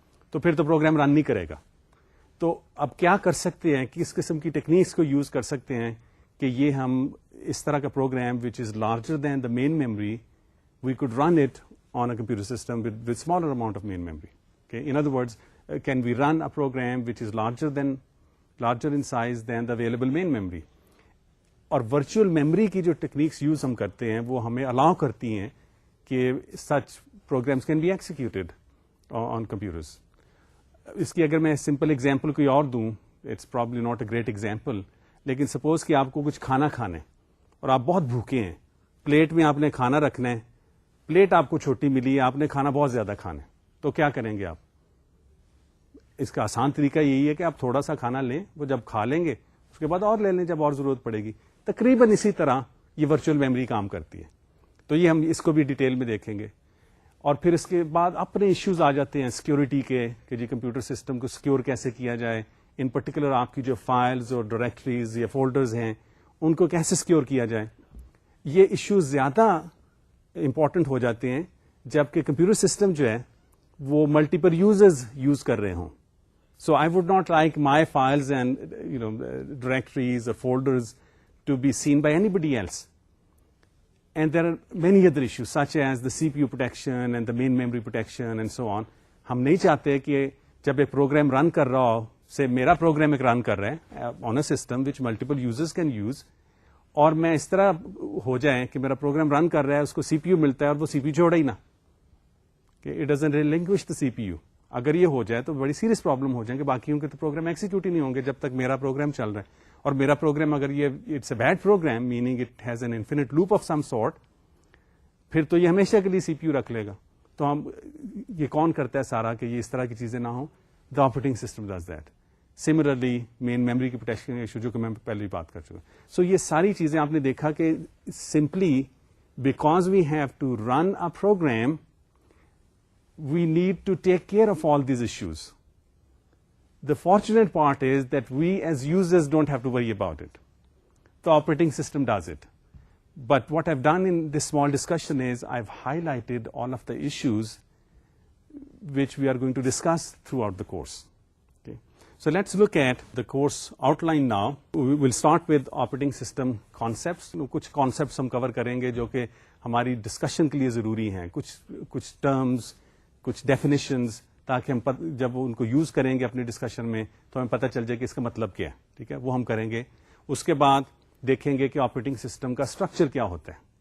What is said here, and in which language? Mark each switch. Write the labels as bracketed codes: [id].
[ur] تو پھر تو پروگرام رن نہیں کرے گا. تو اب کیا کر سکتے ہیں, کس قسم کی ٹیکنیکس کو یوز کر سکتے ہیں کہ یہ ہم اس طرح کا programme [en] which is larger than the main memory, [ur] we could run it on a computer system with smaller amount of main memory. [en] Okay, in other words, can we run a program which is larger in size than the available main memory? [ur] اور virtual memory کی جو techniques use ہم کرتے ہیں وہ ہمیں الاؤ کرتی ہیں کہ [en] Such programs can be executed on computers. [ur] اس کی اگر میں سمپل ایگزامپل کوئی اور دوں, [en] it's probably not a great example, [ur] لیکن سپوز کہ آپ کو کچھ کھانا کھانا ہے اور آپ بہت بھوکے ہیں, پلیٹ میں آپ نے کھانا رکھنا ہے, پلیٹ آپ کو چھوٹی ملی ہے, آپ نے کھانا بہت زیادہ کھانا ہے, تو کیا کریں گے آپ؟ اس کا آسان طریقہ یہی ہے کہ آپ تھوڑا سا کھانا لیں, وہ جب کھا لیں گے اس کے بعد اور لے لیں جب اور ضرورت پڑے گی. تقریباً اسی طرح یہ ورچوئل میموری کام کرتی ہے. تو یہ ہم اس کو بھی ڈیٹیل میں دیکھیں گے. اور پھر اس کے بعد اپنے ایشوز آ جاتے ہیں سیکیورٹی کے, کہ جی کمپیوٹر سسٹم کو سیکیور کیسے کیا جائے, ان پرٹیکولر آپ کی جو فائلز اور ڈائریکٹریز یا فولڈرز ہیں ان کو کیسے سیکیور کیا جائے. یہ ایشوز زیادہ امپورٹنٹ ہو جاتے ہیں جبکہ کمپیوٹر سسٹم جو ہے وہ ملٹیپل یوزرز یوز کر رہے ہوں. [en] So I would not like my files and directories or folders to be seen by anybody else. And there are many other issues such as the CPU protection and the main memory protection and so on. [ur] ہم نہیں چاہتے کہ جب ایک program run کر رہا ہو, سے میرا پروگرام ایک رن کر رہا ہے [en] on a system which multiple users can use, [ur] اور میں اس طرح ہو جائیں کہ میرا پروگرام رن کر رہا ہے, اس کو CPU ملتا ہے اور وہ CPU چھوڑا ہی نہ, کہ [en] it doesn't relinquish the CPU. [ur] اگر یہ ہو جائے تو بڑی سیریس پرابلم ہو جائیں کہ باقیوں کے تو پروگرام ایکسیکیوٹ ہی نہیں ہوں گے جب تک میرا پروگرام چل رہا ہے. اور میرا پروگرام اگر یہ [en] it's a bad program, meaning it has an infinite loop of some sort, [ur] پھر تو یہ ہمیشہ کے لیے سی پی یو رکھ لے گا. تو ہم یہ کون کرتا ہے سارا کہ یہ اس طرح کی چیزیں نہ ہوں؟ [en] The operating system does that. [ur] Similarly main memory کی پروٹیکشن ایشو جو کہ میں پہلے بھی بات کر چکا. سو یہ ساری چیزیں آپ نے دیکھا کہ [en] Simply because we have to run a program, we need to take care of all these issues. The fortunate part is that we as users don't have to worry about it. The operating system does it. But what I've done in this small discussion is I've highlighted all of the issues which we are going to discuss throughout the course. Okay. So let's look at the course outline now. We will start with operating system concepts. [ur] کچھ concepts ہم cover کریں گے جو کہ ہماری discussion کے لیے ضروری ہیں. کچھ terms, کچھ ڈیفینیشنز, تاکہ ہم جب ان کو یوز کریں گے اپنی ڈسکشن میں تو ہمیں پتہ چل جائے کہ اس کا مطلب کیا ہے. ٹھیک ہے, وہ ہم کریں گے. اس کے بعد دیکھیں گے کہ آپریٹنگ سسٹم کا اسٹرکچر کیا ہوتا ہے.